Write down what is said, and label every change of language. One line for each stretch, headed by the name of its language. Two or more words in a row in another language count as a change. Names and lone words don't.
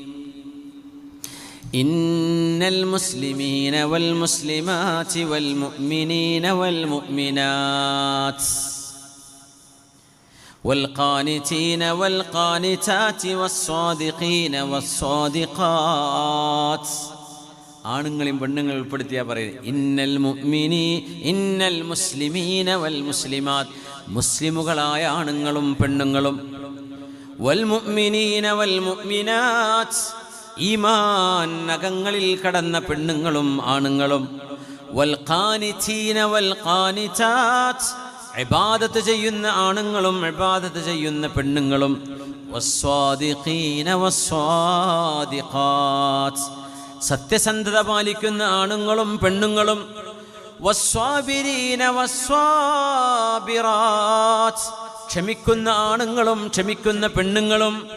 Arabic: إن المسلمين والمسلمات والمؤمنين والمؤمنات والقانتين والقانتات والصادقين والصادقات,
Malayalam: ആണുങ്ങളെയും പെണ്ണുങ്ങൾ ഉൾപ്പെടുത്തിയാ പറയുന്നത്.
Arabic: إن المسلمين والمسلمات,
Malayalam: മുസ്ലിമുകളായ ആണുങ്ങളും പെണ്ണുങ്ങളും,
Arabic: والمؤمنين والمؤمنات,
Malayalam: ഈമാൻ നഖങ്ങളിൽ കടന്ന പെണ്ണുങ്ങളും ആണുങ്ങളും,
Arabic: والقانتين والقانتات,
Malayalam: ഇബാദത്ത് ചെയ്യുന്ന ആണുങ്ങളും ഇബാദത്ത് ചെയ്യുന്ന പെണ്ണുങ്ങളും,
Arabic: والصادقين والصادقات,
Malayalam: സത്യസന്ധത പാലിക്കുന്ന ആണുങ്ങളും പെണ്ണുങ്ങളും,
Arabic: والصابرين والصابرات,
Malayalam: ക്ഷമിക്കുന്ന ആണുങ്ങളും ക്ഷമിക്കുന്ന പെണ്ണുങ്ങളും,